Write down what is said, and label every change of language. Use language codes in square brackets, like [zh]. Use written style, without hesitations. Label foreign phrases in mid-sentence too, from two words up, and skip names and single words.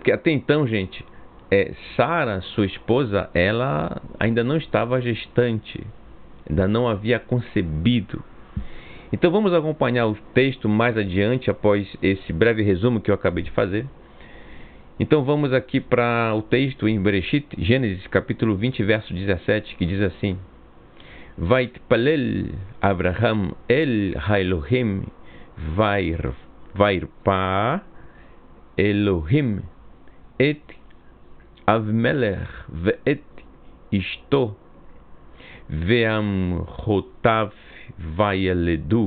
[pt] Porque até então, gente, Sara, sua esposa, ela ainda não estava gestante, ainda não havia concebido. Então vamos acompanhar o texto mais adiante, após esse breve resumo que eu acabei de fazer. Então vamos aqui para o texto em Bereshit, Gênesis capítulo 20, verso 17, que diz assim: [he] ויתפלל אברהם אל האלהים וירפא אלהים את אבימלך ואת אשתו ואמהתיו וילדו.